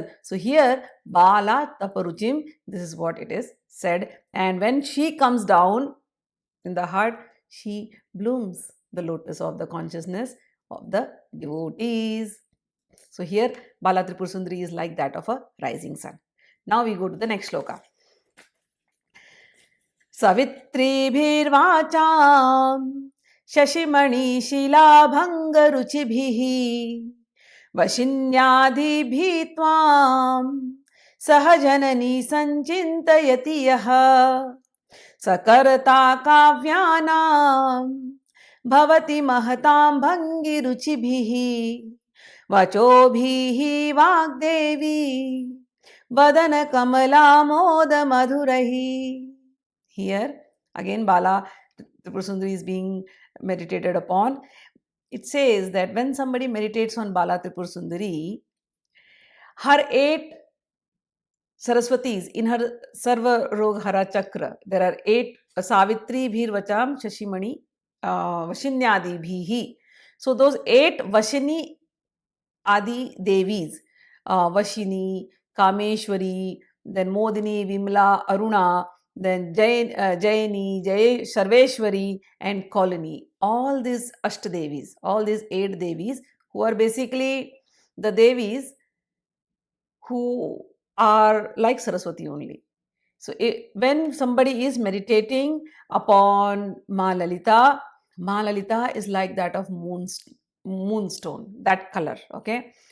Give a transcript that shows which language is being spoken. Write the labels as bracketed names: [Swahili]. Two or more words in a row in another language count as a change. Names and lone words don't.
[English] So here Bala Taparuchim, this is what it is said. And when she comes down in the heart, she blooms the lotus of the consciousness of the devotees. So here Bala Tripura Sundari is like that of a rising sun. Now we go to the next shloka. [Sanskrit] सवित्री भिर्वाचं शशिमणि शिलाभङ्ग रुचिभिः वशिन्यादि भित्वं सहजननि सञ्चिन्तयति यः सकर्ता काव्यानां भवति महतां भङ्गी रुचिभिः वचोभिः वाग्देवी वदन कमल मोद मधुरैः. [English] Here again Bala Tripura Sundari is being meditated upon. It says that when somebody meditates on Bala Tripura Sundari, her 8 Saraswatis in her Sarva Rog Hara Chakra, there are 8 [Sanskrit] सवित्री भिर्वाचं शशिमणि वशिन्यादि भिः. [English] So those 8 Vashini Adi Devis, Vashini, Kameshwari, then Modini, Vimla, Aruna, then Jayani, Jay, Sarveshwari, and Kolani. All these Ashtadevis, all these 8 Devis, who are basically the Devis who are like Saraswati only. So when somebody is meditating upon Maa Lalita is like that of moonstone, that color, okay?